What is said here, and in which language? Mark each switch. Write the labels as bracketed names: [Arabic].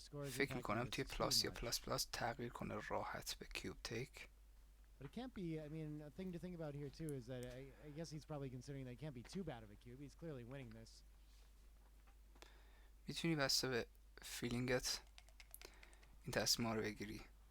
[Persian] فکر میکنم توی پلاس یا پلاس پلاس تغییر کنه راحت به کیوب تیک. [English] But it can't be, I mean, a thing to think about here too is that I guess he's probably considering that it can't be too bad of a cube. He's clearly winning this. [Persian] میتونی بسته به فیلینگت این تصمیم رو بگیری.